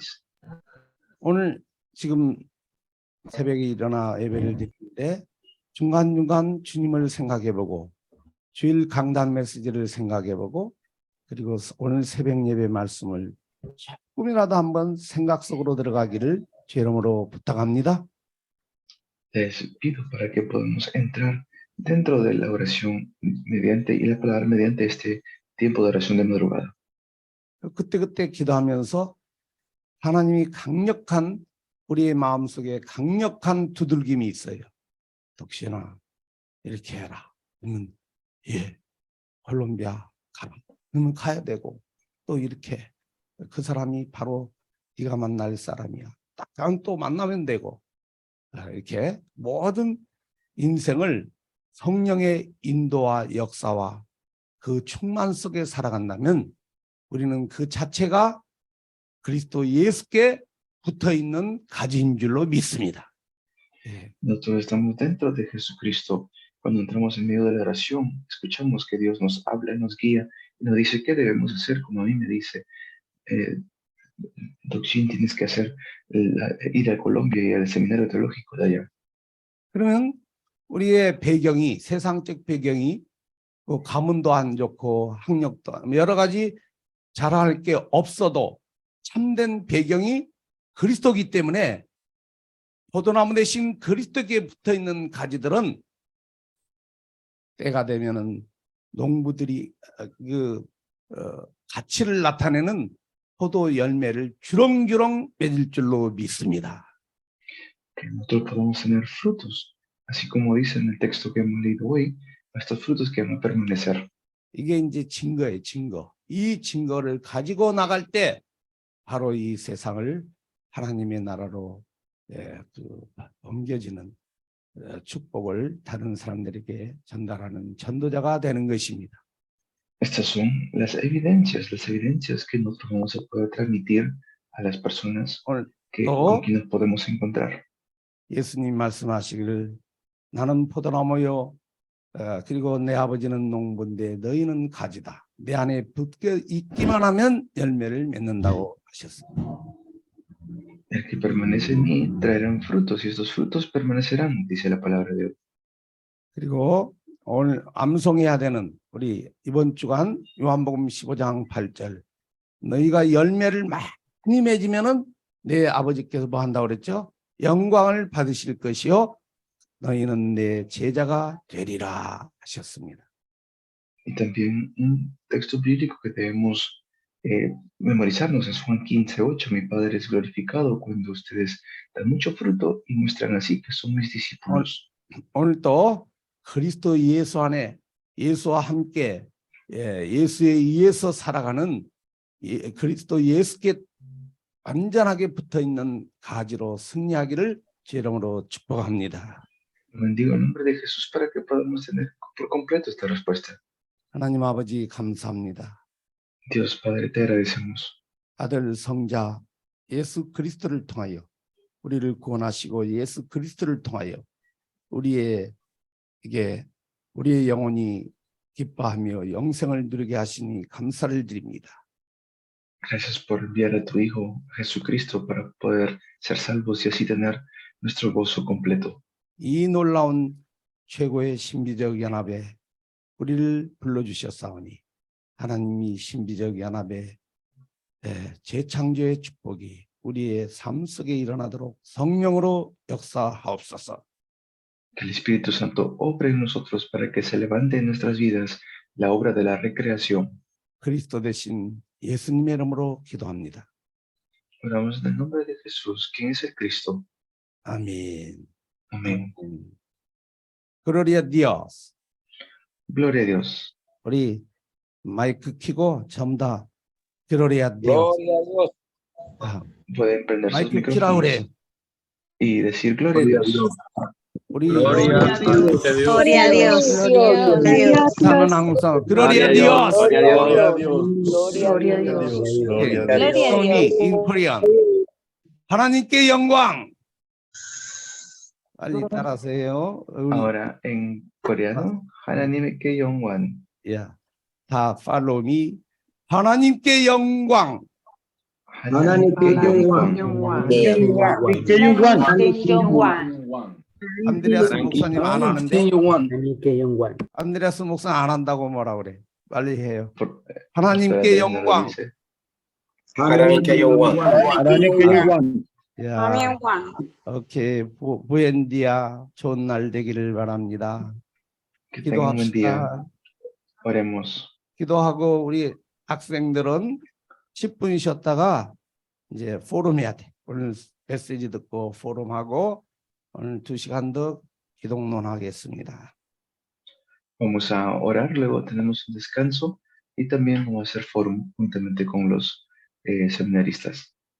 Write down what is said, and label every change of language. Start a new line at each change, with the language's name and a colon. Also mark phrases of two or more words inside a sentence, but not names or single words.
Korean: 오늘 지금 새벽에 일어나 예배를 드리는데 중간중간 주님을 생각해보고 주일 강단 메시지를 생각해보고 그리고 오늘 새벽 예배 말씀을 조금이라도 한번 생각 속으로 들어가기를 주 이름으로 부탁합니다.
Spanish: Les pido para que podamos entrar dentro de la oración mediante y la palabra mediante este tiempo de oración de madrugada.
Korean: 그때 기도하면서 하나님이 강력한 우리의 마음속에 강력한 두들김이 있어요. 덕신아 이렇게 해라. 그러면 콜롬비아 가라. 그러면 가야 되고 또 이렇게 그 사람이 바로 네가 만날 사람이야. 딱 또 만나면 되고 이렇게 모든 인생을 성령의 인도와 역사와 그 충만 속에 살아간다면 우리는 그 자체가 그리스도 예수께 붙어있는 가지인 줄로 믿습니다.
Spanish: Nosotros estamos dentro de Jesucristo. Cuando entramos en medio de la oración, escuchamos que Dios nos habla, nos guía y nos dice qué debemos hacer, como a mí me dice, Dokshin, tienes que ir a Colombia y al seminario teológico de allá.
Korean: 그러면 우리의 배경이 세상적 배경이 가문도 안 좋고 학력도 여러 가지 자랑할 게 없어도 참된 배경이 그리스도이기 때문에 포도나무 대신 그리스도께 붙어있는 가지들은 때가 되면은 농부들이 가치를 나타내는 포도 열매를 주렁주렁 맺을 줄로 믿습니다.
Spanish: que nosotros podamos tener frutos, así como dice en el texto que hemos leído hoy, estos frutos que van a permanecer.
Korean: 이게 이제 증거예요, 증거. 이 증거를 가지고 나갈 때 바로 이 세상을 하나님의 나라로 옮겨지는 축복을 다른 사람들에게 전달하는 전도자가 되는 것입니다.
Spanish: Estas son las evidencias que nosotros vamos a poder transmitir a las personas
Korean: 오늘
Spanish: con quien nos podemos encontrar.
Korean: 예수님 말씀하시기를 나는 포도나무요 그리고 내 아버지는 농부인데 너희는 가지다. 내 안에 붙어 있기만 하면 열매를 맺는다고 하셨습니다.
Spanish: El que permanece en mí traerán frutos y estos frutos permanecerán, dice la palabra de Dios.
Korean: 그리고 오늘 암송해야 되는 우리 이번 주간 요한복음 15장 8절 너희가 열매를 많이 맺으면은 내 아버지께서 뭐 한다고 그랬죠? 영광을 받으실 것이요 너희는 내 제자가 되리라 하셨습니다.
Spanish: Y también un texto bíblico que debemos memorizarnos es Juan 15:8. Mi Padre es glorificado cuando ustedes dan mucho fruto y muestran así que son mis discípulos.
Korean: 오늘 또 그리스도 예수 안에 예수와 함께 예수에 의해서 살아가는 그리스도 예수께 완전하게 붙어 있는 가지로 승리하기를 주 이름으로 축복합니다.
Spanish: Bendigo el nombre de Jesús para que podamos tener por completo esta respuesta.
Korean: 하나님 아버지 감사합니다.
Spanish: Dios Padre, te agradecemos.
Korean: 아들 성자 예수 그리스도를 통하여 우리를 구원하시고 예수 그리스도를 통하여 우리의 영혼이 기뻐하며 영생을 누리게 하시니 감사를 드립니다.
Spanish: Gracias por enviar a tu Hijo Jesucristo para poder ser salvos y así tener nuestro gozo completo.
Korean: 이 놀라운 최고의 신비적 연합에 우리를 불러주셨사오니 하나님이 신비적 연합의 재창조의 축복이 우리의 삶 속에 일어나도록 성령으로 역사하옵소서.
Spanish: Que el Espíritu Santo obre en nosotros para que se levante en nuestras vidas la obra de la recreación.
Korean: 그리스도 대신 예수님의 이름으로 기도합니다.
Spanish: Oramos en el nombre de Jesús, quien es el Cristo.
Korean: 아멘.
Spanish: Amén. Gloria a Dios. Gloria a Dios.
Korean: 우리 마이크 켜고 전부 다
Spanish: Gloria a Dios. Pueden prender sus
Korean: 마이크 켜라 그래.
Spanish: micrófonos y decir gloria a Dios.
Korean: 우리
Spanish: Gloria a Dios. Gloria a Dios. Gloria a Dios.
Korean: 사는 항상
Spanish: Gloria a Dios. Gloria a Dios. Gloria a Dios.
English: Tony in Korean.
Korean: 하나님께 영광. 빨리 따라하세요.
Spanish: Ahora en coreano,
Korean: 하나님께 영광. 야, 다
English: follow me.
Korean: 하나님께 영광. 하나님께 영광. 안드레아스 목사님 안 하는데. 하나님께 영광. 안드레아스 목사 안 한다고 뭐라 그래. 빨리 해요.
Spanish: Por-
Korean: 하나님께
Spanish: espera, no lo
Korean: 영광.
Spanish: dice.
Korean: 하나님께 영광. 하나님께 영광. 야, 오케이. 부엔디아 좋은 날 되기를 바랍니다.
Spanish: Que tengan un buen día.
Korean: 기도합시다.
Spanish: Oremos.
Korean: 기도하고 우리 학생들은 10분 쉬었다가 이제 포럼 해야 돼. 오늘 메시지 듣고 포럼하고 오늘 2시간 더 기독론 하겠습니다.
Spanish: Vamos a orar, luego tenemos un descanso y también vamos a hacer fórum juntamente con los seminaristas.